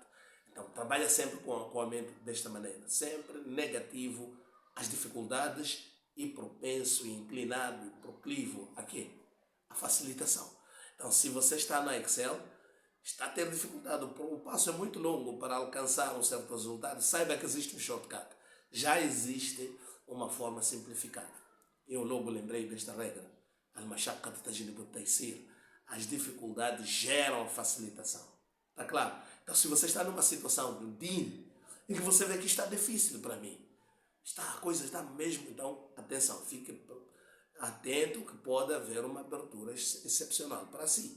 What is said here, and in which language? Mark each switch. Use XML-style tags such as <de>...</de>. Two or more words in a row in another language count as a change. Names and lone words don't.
<pt>Então, trabalha sempre com a mente desta maneira. Sempre negativo às dificuldades e propenso, e inclinado, e proclivo a quê? A facilitação. Então, se você está no Excel, está a ter dificuldade, o passo é muito longo para alcançar um certo resultado, saiba que existe um shortcut. Já existe uma forma simplificada. Eu logo lembrei desta regra.</pt> <ar>المشقة تجلب التيسير.</ar> <pt>As dificuldades geram facilitação. Está claro? Então, se você está numa situação de din, em que você vê que está difícil para mim, a coisa está mesmo, então, atenção, fique atento que pode haver uma abertura excepcional para si.</pt>